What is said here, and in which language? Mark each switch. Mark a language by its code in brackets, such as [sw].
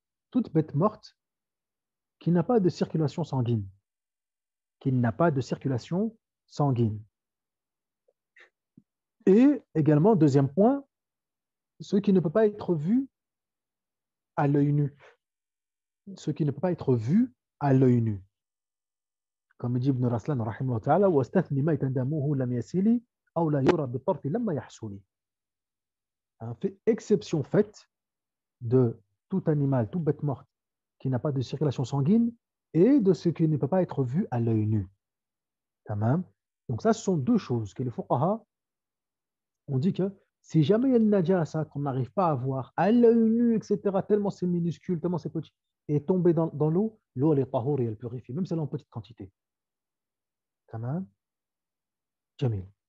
[fr] Toute bête morte qui n'a pas de circulation sanguine. Qui n'a pas de circulation sanguine. Et également, deuxième point, ce qui ne peut pas être vu à l'œil nu. Ce qui ne peut pas être vu à l'œil nu. Comme dit Ibn Raslan, rahimahullah ta'ala, [ar] وَاسْتَثْنِ مَيْتًا دَمُهُ لَمْ يَسِلِ أَوْ لَا يُرَى بِالطَّرْفِ لَمَّا يَحْسُلِ. [fr] Exception faite de tout animal, toute bête morte qui n'a pas de circulation sanguine et de ce qui ne peut pas être vu à l'œil nu. Tamam. Donc ça, ce sont deux choses que les fuqaha ont dit que si jamais il y a une najasa qu'on n'arrive pas à voir à l'œil nu, etc., tellement c'est minuscule, tellement c'est petit, et tomber dans l'eau, l'eau elle est tahour et elle purifie, même si elle est en petite quantité. Tamam. Jamil.